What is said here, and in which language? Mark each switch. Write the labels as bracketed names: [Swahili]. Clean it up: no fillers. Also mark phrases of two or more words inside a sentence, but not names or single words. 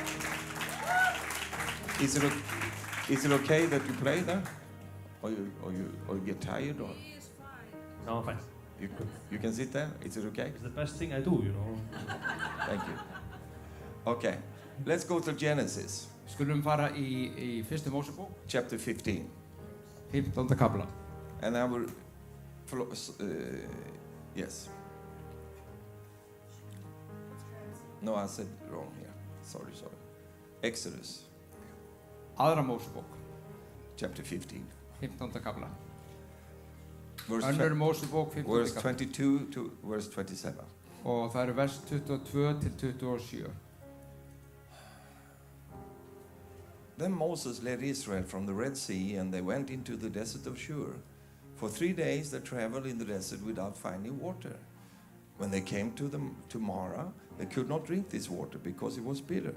[English] Is it okay that you play there? Or you get tired? Or He is fine. No, fine. you can sit there? Is it okay? It's the best thing I do, you know. Thank you. Okay, let's go to Genesis, [Icelandic] Skulum fara í fyrstu Mósebók, [English] chapter 15. [Icelandic] 15. kafla. [English] And I will, yes. No, I said wrong here. Sorry. Exodus, [Icelandic] Aðra Mósebók, [English] chapter 15. [Icelandic] 15. kafla. [English] Verse, [Icelandic] Önnur Mósebók, 15. [English] verse [Icelandic] kafla. [English] 22 to verse 27. [Icelandic] Og það eru vers 22 til 27. [English] Then Moses led Israel from the Red Sea, and they went into the desert of Shur. For 3 days they traveled in the desert without finding water. When they came to Marah, they could not drink this water because it was bitter.